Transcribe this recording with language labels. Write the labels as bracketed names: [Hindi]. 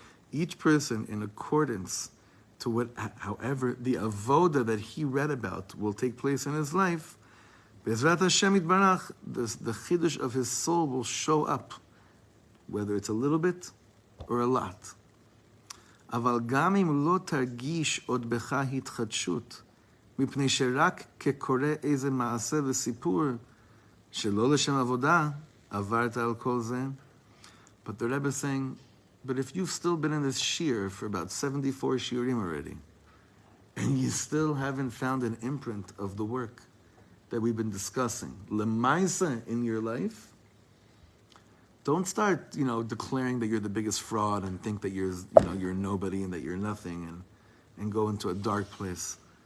[English] Each person, in accordance to however the avoda that he read about will take place in his life, bezrat Hashem yitbarach, the chidush of his soul will show up, whether it's a little bit or a lot. [Hebrew] אבל גם אם לא תרגיש עוד בך התחדשות מפני שרק כקורא איזה מעשה וסיפור שלא לשם עבודה, עברת על כל זה. [English] But the Rebbe is saying, but if you've still been in this shir for about 74 shiurim already, and you still haven't found an imprint of the work that we've been discussing, lemaisa in your life, don't start, declaring that you're the biggest fraud and think that you're nobody and that you're nothing and go into a dark place.